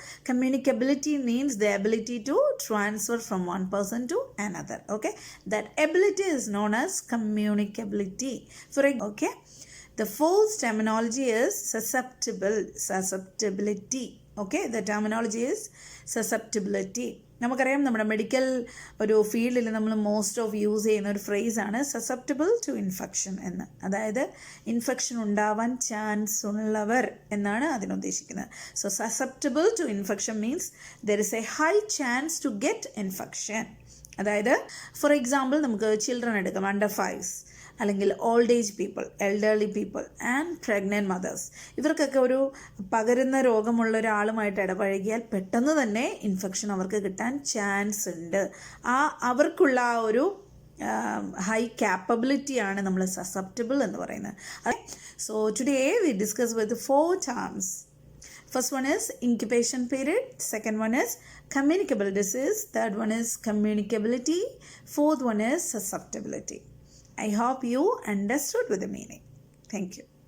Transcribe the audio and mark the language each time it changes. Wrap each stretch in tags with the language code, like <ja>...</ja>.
<en>Communicability means the ability to transfer from one person to another. Okay, that ability is known as communicability. Okay, the fourth terminology is susceptibility. Okay, the terminology is susceptibility.</en> <ml>നമുക്കറിയാം, നമ്മുടെ medical ഒരു ഫീൽഡിൽ നമ്മൾ most of use ചെയ്യുന്ന ഒരു ഫ്രേസാണ് susceptible to infection എന്ന്. അതായത് infection ഉണ്ടാവാൻ ചാൻസ് ഉള്ളവർ എന്നാണ് അതിനുദ്ദേശിക്കുന്നത്.</ml> <en>So susceptible to infection means there is a high chance to get infection.</en> <ml>അതായത് ഫോർ എക്സാമ്പിൾ നമുക്ക് ചിൽഡ്രൻ എടുക്കാം, അണ്ടർ 5 അല്ലെങ്കിൽ old age people, elderly people and pregnant mothers. ഇവർക്കൊക്കെ ഒരു പകരുന്ന രോഗമുള്ള ഒരാളുമായിട്ട് ഇടപഴകിയാൽ പെട്ടെന്ന് തന്നെ ഇൻഫെക്ഷൻ അവർക്ക് കിട്ടാൻ ചാൻസ് ഉണ്ട്. അവർക്കുള്ള ആ ഒരു ഹൈ ക്യാപ്പബിലിറ്റിയാണ് നമ്മൾ സസെപ്റ്റബിൾ എന്ന് പറയുന്നത്.</ml> <en>So today we discuss with 4 terms. First one is incubation period, second one is communicable disease, third one is communicability, fourth one is susceptibility. I hope you understood with the meaning. Thank you.</en>